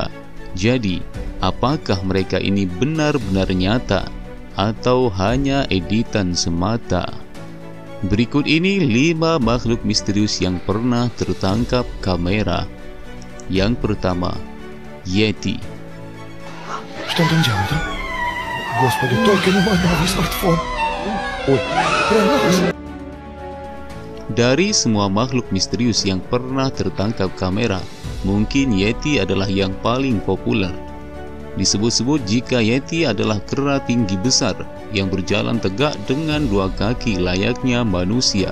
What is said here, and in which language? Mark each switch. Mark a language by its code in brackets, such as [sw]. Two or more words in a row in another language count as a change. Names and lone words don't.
[id] Jadi, apakah mereka ini benar-benar nyata atau hanya editan semata? Berikut ini 5 makhluk misterius yang pernah tertangkap kamera. Yang pertama, Yeti. [ru] Что он там делает, а? Господи, только не мой новый смартфон. Ой, прям [id] Dari semua makhluk misterius yang pernah tertangkap kamera, mungkin Yeti adalah yang paling populer. Disebut-sebut jika Yeti adalah kera tinggi besar yang berjalan tegak dengan 2 kaki layaknya manusia.